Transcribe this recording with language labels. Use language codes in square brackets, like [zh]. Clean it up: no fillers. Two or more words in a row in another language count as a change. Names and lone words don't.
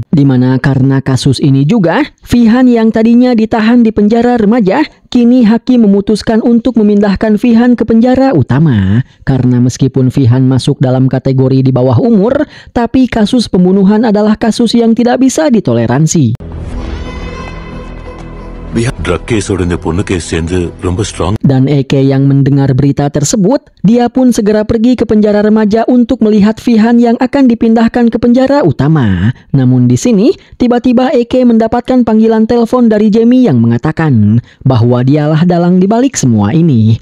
[id] Di mana karena kasus ini juga, Fihan yang tadinya ditahan di penjara remaja, kini hakim memutuskan untuk memindahkan Fihan ke penjara utama. Karena meskipun Fihan masuk dalam kategori di bawah umur, tapi kasus pembunuhan adalah kasus yang tidak bisa ditoleransi. [en] Drug case [ta] ஓட இந்த பொண்ணுக்கு சேர்ந்து ரொம்ப strong. [id] Dan Eke yang mendengar berita tersebut, dia pun segera pergi ke penjara remaja untuk melihat Fihan yang akan dipindahkan ke penjara utama. Namun di sini, tiba-tiba Eke mendapatkan panggilan telepon dari Jamie yang mengatakan bahwa dialah dalang dibalik semua ini.